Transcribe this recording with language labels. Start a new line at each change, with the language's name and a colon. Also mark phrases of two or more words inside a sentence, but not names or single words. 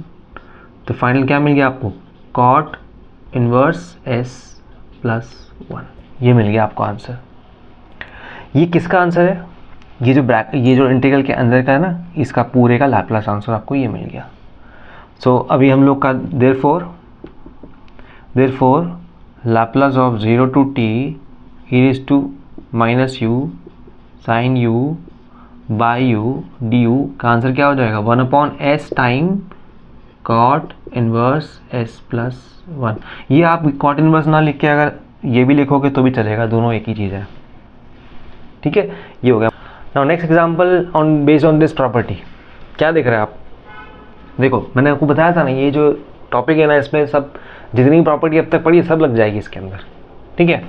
Hindi: तो फाइनल क्या मिल गया आपको,
English: cot inverse
Hindi: s + 1, ये मिल गया आपको आंसर। ये किसका आंसर है, ये जो इंटीग्रल के अंदर का है ना, इसका पूरे का
English: Laplace answer
Hindi: आपको ये मिल गया। सो अभी हम लोग का
English: therefore Laplace of 0 to t e−u sin u by u du
Hindi: का आंसर क्या हो जाएगा, 1/s
English: time cot inverse s + 1.
Hindi: ये आप
English: cot inverse
Hindi: ना लिख के अगर ये भी लिखोगे तो भी चलेगा, दोनों एक ही चीज़ है, ठीक है। ये हो गया।
English: now next example on based on this property,
Hindi: क्या देख रहे हैं आप, देखो मैंने आपको बताया था ना, ये जो टॉपिक है ना इसमें सब जितनी प्रॉपर्टी अब तक पढ़ी सब लग जाएगी इसके अंदर, ठीक है।